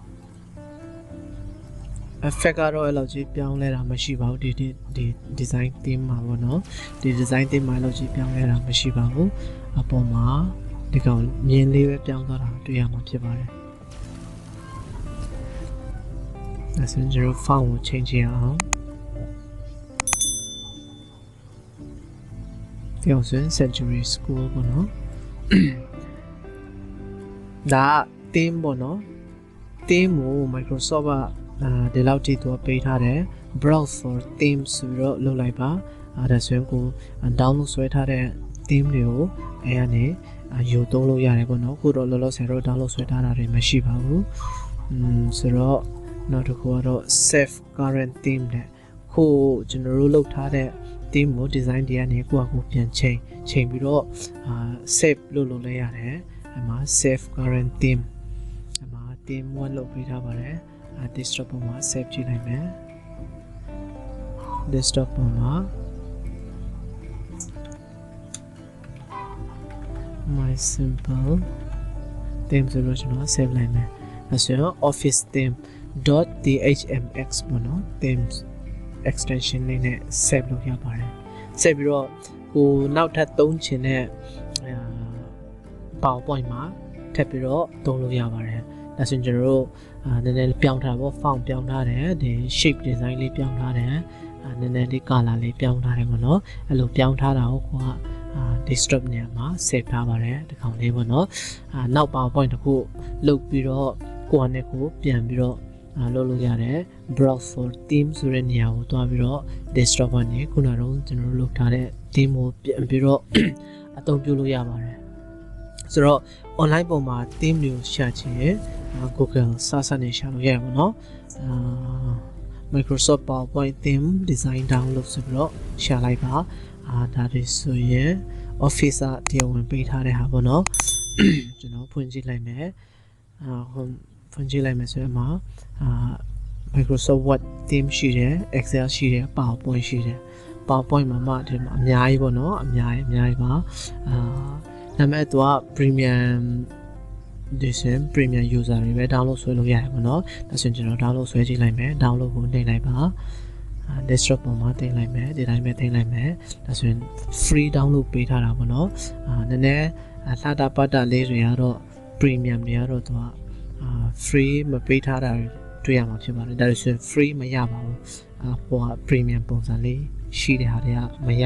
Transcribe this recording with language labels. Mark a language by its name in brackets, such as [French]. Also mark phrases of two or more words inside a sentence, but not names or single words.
[Burmese] effect ကတော့အဲ့လိုကြီးပြောင်းလဲတာမရှိပါဘူးဒီ [English] design theme [Burmese] မှာပေါ့နော်ဒီ [English] design theme [Burmese] မှာလို့ကြီးပြောင်းလဲတာမရှိပါဘူးအပေါ်မှာဒီကောင်မြင်းလေးပဲပြောင်းသွားတာတွေ့ရမှာဖြစ်ပါတယ်ဒါဆိုရင်ကျွန်တော် font ကိုချိန်ကြည့်အောင် ဒီအောင်ဆိုရင် [English] century school [Burmese] ပေါ့နော်ဒါ theme ပေါ့နော် theme ကို Microsoft ကဒီလောက်ထိသူပေးထားတယ် [English] browse for themes [Burmese] ဆိုပြီးတော့ လုပ်လိုက်ပါဒါဆိုရင်ကို download ဆွဲထားတဲ့ theme တွေကိုအဲကနေယူသုံးလို့ရတယ်ပေါ့နော်ခုတော့လော လောဆယ်တော့ download ဆွဲထားတာတွေမရှိပါဘူးဆိုတော့နောက်တစ်ခုကတော့ [English] save current theme [Burmese] နဲ့ခုကျွန်တော်တို့လုပ်ထားတဲ့ theme ကို design တွေကနေကိုယ့်အကူပြန်ချိန်ပြီးတော့save လုပ်လဲရတယ်အမှာ [English] save current theme [Burmese] အမှာ theme 1လုပ်ပေးထားပါတယ်desktop ပေါ်မှာ save ကြည့်လိုက်မယ် desktop ပေါ်မှာ [English] my simple theme [Burmese] ဆိုလို့ကျွန်တော် save လိုက်မယ်ဆိုရင် [English] office theme.thmx [Burmese] ပေါ့နော် [English] themes extension [Burmese] လေးနဲ့ save လုပ်ရပါတယ်ဆက်ပြီးတော့ကိုနောက်ထပ်သုံးချင်တဲ့ PowerPoint မှာထပ်ပြီးတော့သုံးလို့ရ ပါတယ်ဒါဆိုရင်ကျွန်တော်တို့နည်းနည်းပြောင်းထားပေါ့ font ပြောင်းထားတယ်ဒီ [English] shape design [Burmese] လေးပြောင်းထားတယ်နည်းနည်းလေး color လေးပြောင်းထား တယ်ပေါ့နော်အဲ့လိုပြောင်းထားတာကိုကိုကdesktop နေရာမှာ save ထားပါတယ်ဒီကောင်လေးပေါ့နော်နောက် PowerPoint တစ်ခုလုပ်ပြီးတော့ကိုကနဲ့ကိုပြန်ပြီးတော့လုပ်လို့ရတယ် [English] browse for theme [Burmese] ဆိုတဲ့နေရာကိုတွားပြီးတော့ desktop ကနေခုနကတော့ကျွန်တော်တို့လုပ်ထားတဲ့ theme ကိုပြန်ပြီးတော့အသုံးပြုလို့ရပါတယ်ဆိုတော့ online ပေါ်မှာ theme တွေကိုရှာချင်ရင် Google စနေရှာလို့ရတယ်ပေါ့နော် [English] Microsoft PowerPoint theme design download [Burmese] ဆိုပြီးတော့ရှာလိုက်ပါဒါတွေဆိုရင် Office တရားဝင်ပေးထားတဲ့ဟာပေါ့နော်ကျွန်တော်ဖွင့်ကြည့်လိုက်မယ်ဖွင့်ကြည့်လိုက်မယ်ဆိုရင်မှာMicrosoft Word theme ရှိတယ် Excel ရှိတယ် PowerPoint ရှိတယ် PowerPoint မှာဒီမှာအများကြီးပေါ့နော်အများကြီးပါဒါပေမဲ့သူက [English] premium edition premium user [Burmese] တွေပဲ download ဆွဲလို့ရတယ်ပေါ့နော်ဒါဆိုရင်ကျွန်တော် download ဆွဲကြည့်လိုက်မယ် download ကိုနှိပ်လိုက်ပါ desktop ပေါ်မှာတင်လိုက်မယ်ဒီတိုင်းပဲတင်လိုက်မယ်ဒါဆိုရင် [English] free download [Burmese] ပေးထားတာပေါ့နော်နည်းနည်းလှတာ ပတ်တာလေးတွေကတော့ premium တွေကတော့သူကfree မပေးထားတာတွေ့ရမှာဖြစ်ပါတယ်ဒါဆိုရင် free မရပါဘူးဟိုက premium ပုံစံလေးရှိတဲ့ဟာတွေကမရ